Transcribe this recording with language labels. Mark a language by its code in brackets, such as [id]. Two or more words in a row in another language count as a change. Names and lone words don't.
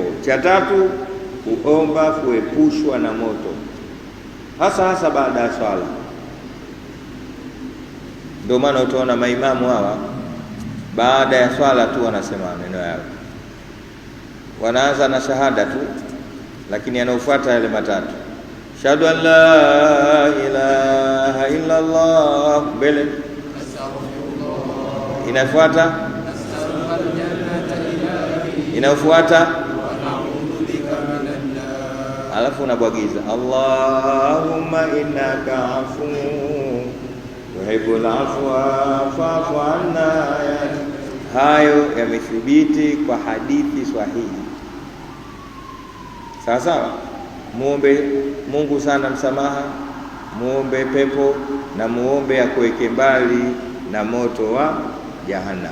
[sw] Cha tatu kuomba kuepushwa na moto, hasa baada ya swala. Ndio maana utaona maimamu hawa baada ya swala tu wanasema maneno yao, wanaanza na shahada tu, lakini yanayofuata yale matatu: [ar] شهد أن لا إله إلا الله, [sw] mbele inafuata alafu unabwagiza [ar] اللهم إنك عفو تحب العفو فاعف عنا. [sw] Hayo yamethibiti kwa hadithi sahihi. Sawa. Muombe Mungu sana msamaha, muombe pepo, na muombe akuweke mbali na moto wa Jahannam.